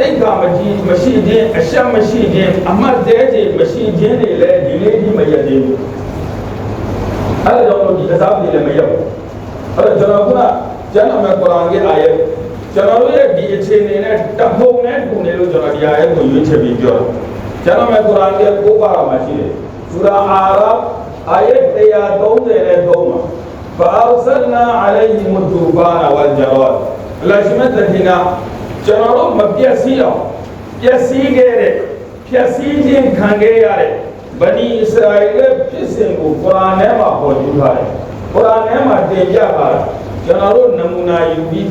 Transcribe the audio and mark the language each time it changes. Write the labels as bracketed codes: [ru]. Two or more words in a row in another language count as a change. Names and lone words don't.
[my] က္ခာမရှိခြင်းအရှက်မရှိခြင်းအမှတ်တဲခြင်းမရှိခြင်းတွေလည်းဒီနေ့ဒီမရက်သေးဘူးအဲ့ဒါကြောင့်ဒီအစားတွေလည်းမရက်ဘူးအဲ့တော့ကျွန်တော်ကကျမ်းစာကုရ်အာန်ရဲ့အာယတ်ကျွန်တော်တို့ရဲ့ဒီအခြေအနေနဲ့တပုံနဲ့တူနေလို့ကျွန်တော်ဒီအာယတ်ကိုရွေးချယ်ပြီးပြောတာကျ မ်းစာကုရ်အာန်ရဲ့9 ပါးမှာရှိတယ်စူရာအာရာဖ်အာယတ်133မှာ [ar] فأرسلنا عليهم الطوفان والجراد [my] အလရှိမတ်တင်ကကျွန်တော်တို့မပြည့်စည်အောင်ပျက်စီးခဲ့တဲ့ဖြည့်ဆည်းခြင်းခံ ခဲ့ရတဲ့ဗနီအစ္စရာအီရဲ့ဖြစ်စဉ်ကိုကုရ်အာန်ထဲမှာပေါ်ပြထားတယ်ကုရ်အာန်ထဲမှာတင်ပြထားတယ်ကျွန်တော်တို့နမူနာယူပြီး